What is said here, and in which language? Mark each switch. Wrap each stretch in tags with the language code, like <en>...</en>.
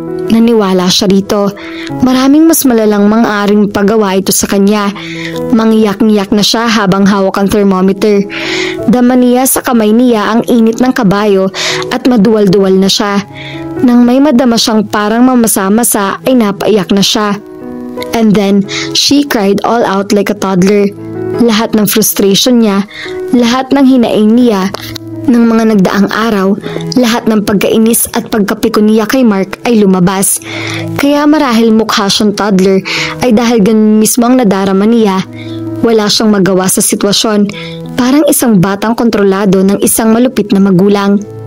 <tl>Naniwala siya rito. Maraming mas malalang mang-aaring pagawa ito sa kanya. Mangiyak-ngiyak na siya habang hawak ang thermometer. Dama niya sa kamay niya ang init ng kabayo at maduwal-duwal na siya. Nang may madama siyang parang mamasa-masa ay napaiyak na siya.</tl> <en>And then, she cried all out like a toddler.</en> <tl>Lahat ng frustration niya, lahat ng hinaing niya, ng mga nagdaang araw, lahat ng pagkainis at pagkapiko niya kay Mark ay lumabas. Kaya marahil mukha siyang toddler ay dahil ganun mismo ang nadarama niya. Wala siyang magawa sa sitwasyon, parang isang batang kontrolado ng isang malupit na magulang.</tl>